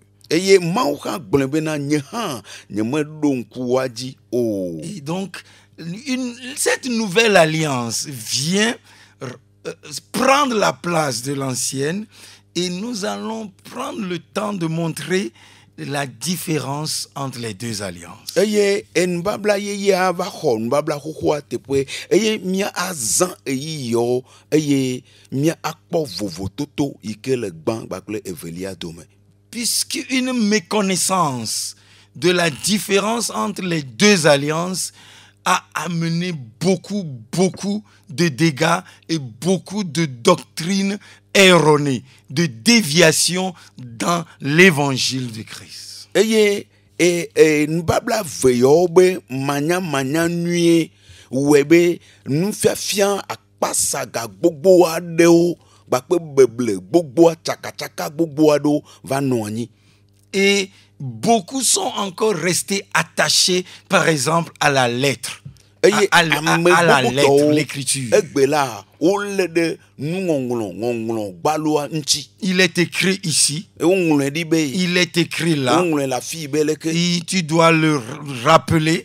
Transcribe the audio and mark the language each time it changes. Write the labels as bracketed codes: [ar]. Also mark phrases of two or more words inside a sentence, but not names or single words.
[ee] Eye Mawu hã gblɔe bena nye hã nyemeɖo ŋku woa dzi o. [fr] Et donc, cette nouvelle alliance vient prendre la place de l'ancienne et nous allons prendre le temps de montrer la différence entre les deux alliances. [ee] Eye enubabla yeyea va xɔ nubabla xoxoa teƒe eye mía azã eyiyiwo eye mía akpɔ vovototo yi ke le gbã kpakple evelia dome. [fr] Puisqu'une méconnaissance de la différence entre les deux alliances a amené beaucoup de dégâts et beaucoup de doctrines erronées, de déviations dans l'évangile de Christ. [ee] Eye nubabla veyawo be manya nue wɔe be nufiafia akpasaga gbogbo aɖewo kpakpe beble gbogbo tsakatsaka gbogbo aɖewo va nɔ anyi. [fr] Et beaucoup sont encore restés attachés, par exemple, à la lettre. À la lettre, l'écriture. Il est écrit ici. Il est écrit là. Et tu dois le rappeler.